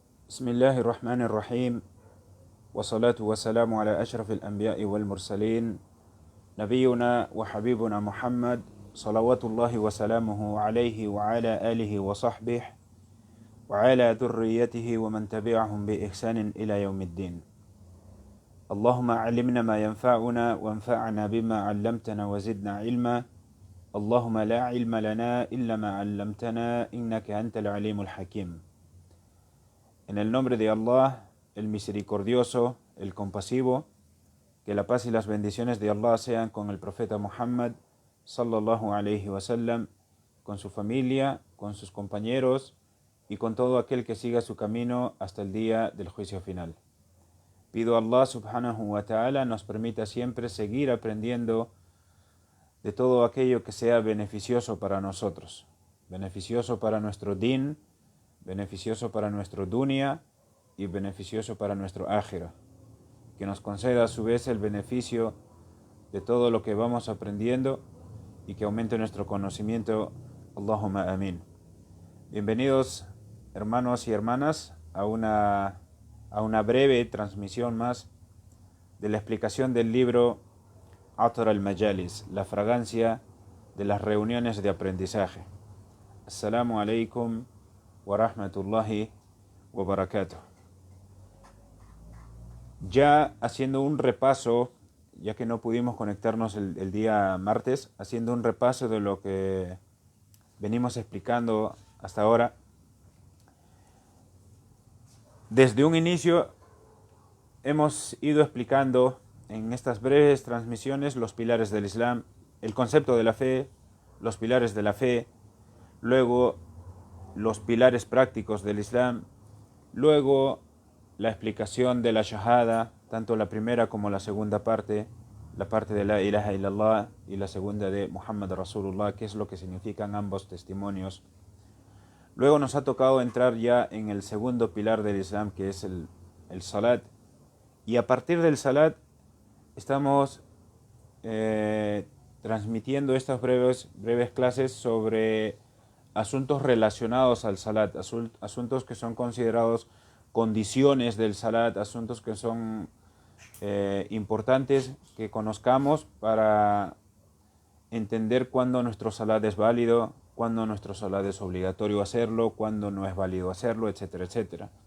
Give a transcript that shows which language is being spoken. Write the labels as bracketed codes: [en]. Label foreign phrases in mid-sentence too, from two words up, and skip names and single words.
[ar] بسم الله الرحمن الرحيم والصلاة والسلام على أشرف الأنبياء والمرسلين نبينا وحبيبنا محمد صلوات الله وسلامه عليه وعلى آله وصحبه وعلى ذريته ومن تبعهم بإحسان إلى يوم الدين. اللهم علمنا ما ينفعنا وانفعنا بما علمتنا وزدنا علما. اللهم لا علم لنا إلا ما علمتنا إنك أنت العليم الحكيم. [es] En el nombre de Allah, el misericordioso, el compasivo, que la paz y las bendiciones de Allah sean con el profeta Muhammad [ar] صلى الله عليه وسلم, [es] con su familia, con sus compañeros y con todo aquel que siga su camino hasta el día del juicio final. Pido a Allah [ar] سبحانه وتعالى [es] nos permita siempre seguir aprendiendo de todo aquello que sea beneficioso para nosotros, beneficioso para nuestro din, beneficioso para nuestro dunya y beneficioso para nuestro akhira. Que nos conceda a su vez el beneficio de todo lo que vamos aprendiendo y que aumente nuestro conocimiento. [ar] اللهم آمين. [es] Bienvenidos hermanos y hermanas a una breve transmisión más de la explicación del libro Atar al-Majalis, la fragancia de las reuniones de aprendizaje. [ar] السلام عليكم ورحمة الله وبركاته. [es] Ya haciendo un repaso, ya que no pudimos conectarnos el día martes, haciendo un repaso de lo que venimos explicando hasta ahora. Desde un inicio hemos ido explicando en estas breves transmisiones los pilares del Islam, el concepto de la fe, los pilares de la fe, luego los pilares prácticos del Islam, luego la explicación de la shahada, tanto la primera como la segunda parte, la parte de la [ar] إله إلا الله [es] y la segunda de [ar] محمد رسول الله, [es] que es lo que significan ambos testimonios. Luego nos ha tocado entrar ya en el segundo pilar del Islam, que es el salat, y a partir del salat estamos transmitiendo estas breves clases sobre asuntos relacionados al salat, asuntos que son considerados condiciones del salat, asuntos que son importantes que conozcamos para entender cuándo nuestro salat es válido, cuándo nuestro salat es obligatorio hacerlo, cuándo no es válido hacerlo, etcétera, etcétera.